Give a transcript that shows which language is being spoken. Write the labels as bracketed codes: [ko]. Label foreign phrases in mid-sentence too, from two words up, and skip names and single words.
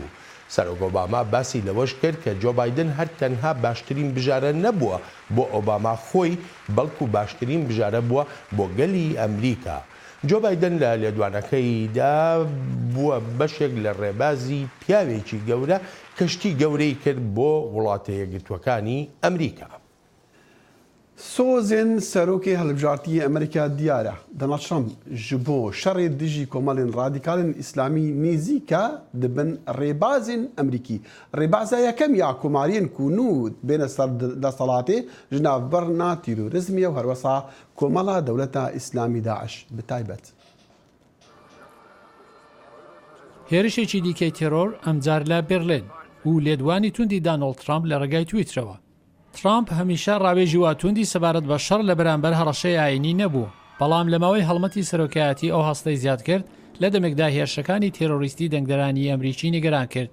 [ckb] سەرۆک ئۆباما باسی لەوەش کرد کە جۆ بایدن هەر تەنها باشترین بژارە نەبووە بۆ ئۆباما خۆی بەڵکو باشترین بژارە بووە بۆ گەلی ئەمریکا. جۆ بایدن لە لێدوانەکەیدا بووە بەشێک لە ڕێبازی پیاوێکی گەورە کەشتی گەورەی کرد بۆ وڵاتە یەکگرتووەکانی ئەمریکا. [ku] سۆزên serokê hilbijartiyê Amerîka diyar e Donald Trump ji bo şerê dijî komelên radîkalên İslamî nêzîke dibin rêbazên Amerîkî. Rêbaza yekem ya komariyên ku nû bêne ser desthilatê ji navberna terorîzmê û herwesa komela dewleta İslamî Daeş bi taybet. [ckb] هێرشێکی دیکەی تێرۆر ئەمجار لە بێرلین و لێدوانی توندی دانۆڵد ترامپ لە ڕێگای تویترەوە. ترامپ هەمیشە ڕاوێژی واتوندی سەبارەت بە شەڕ لە بەرامبەر هەڕەشەی ئاینی نەبوو، بەڵام لە ماوەی هەڵمەتی سەرۆکایەتی ئەو هەستەی زیاد کرد لە دەمێکدا هێرشەکانی تێرۆریستی دەنگدەرانی ئەمریکی نیگەران کرد.